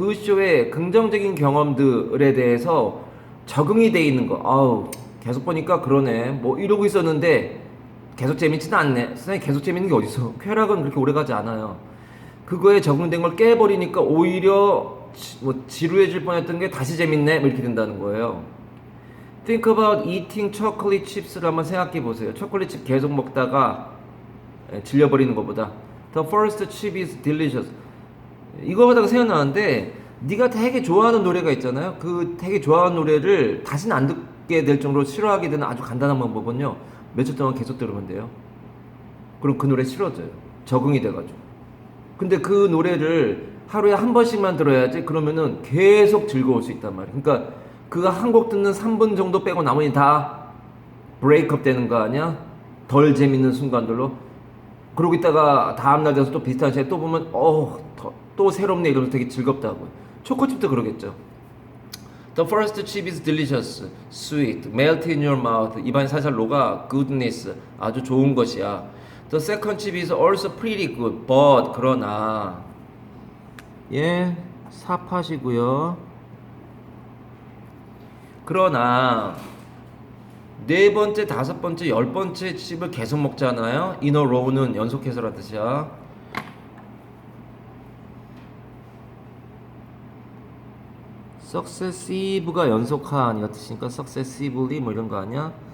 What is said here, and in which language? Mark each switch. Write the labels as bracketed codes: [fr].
[ko] 그 쇼의 긍정적인 경험들에 대해서 적응이 돼 있는 거. 아우 계속 보니까 그러네. 뭐 이러고 있었는데 계속 재밌지는 않네. 세상에 계속 재밌는 게 어딨어. 쾌락은 그렇게 오래 가지 않아요. 그거에 적응된 걸 깨버리니까 오히려 뭐 지루해질 뻔했던 게 다시 재밌네. 뭐 이렇게 된다는 거예요. [en] Think about eating chocolate chips를 [ko] 한번 생각해 보세요. 초콜릿 칩 계속 먹다가 질려버리는 것보다 [en] The first chip is delicious. [ko] 이거 하다가 생각나는데 네가 되게 좋아하는 노래가 있잖아요. 그 되게 좋아하는 노래를 다시는 안 듣게 될 정도로 싫어하게 되는 아주 간단한 방법은요. 며칠 동안 계속 들으면 돼요. 그럼 그 노래 싫어져요. 적응이 돼가지고. 근데 그 노래를 하루에 한 번씩만 들어야지. 그러면은 계속 즐거울 수 있단 말이에요. 그러니까 그 한 곡 듣는 3분 정도 빼고 나머지 다 브레이크업 되는 거 아니야? 덜 재밌는 순간들로. 그러고 있다가 다음날 돼서 또 비슷한 시간에 또 보면 또 새롭네 이러면서 되게 즐겁다고요. 초코칩도 그러겠죠. [en] The first chip is delicious, sweet, melt in your mouth. [ko] 입안에 살살 녹아. [en] Goodness, [ko] 아주 좋은 것이야. [en] The second chip is also pretty good, but [ko] 그러나 사파시고요. 그러나 네 번째, 다섯 번째, 열 번째 칩을 계속 먹잖아요. [en] In a row [ko] 는 연속해서라는 뜻이야. successive가 연속한 이런 뜻이니까 successively 뭐 이런 거 아니야?